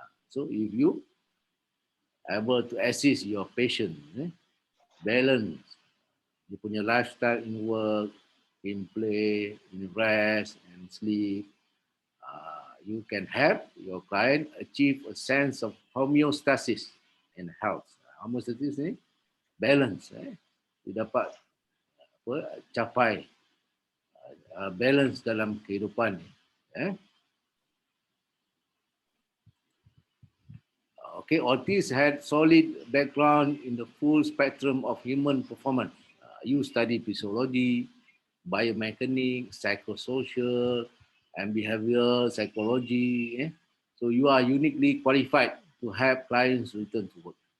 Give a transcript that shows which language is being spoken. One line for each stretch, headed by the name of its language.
English: So if you able to assist your patient, balance you
Malay: punya
English: lifestyle in work, in play, in rest, and sleep, you can help your client achieve a sense of homeostasis and health.
Malay: Homeostasis ni balance. Dia dapat capai balance dalam kehidupan ni.
English: Okay, Otis had solid background in the full spectrum of human performance. You study physiology, biomechanics, psychosocial, and behavioral psychology. So you are uniquely qualified to help clients return to work.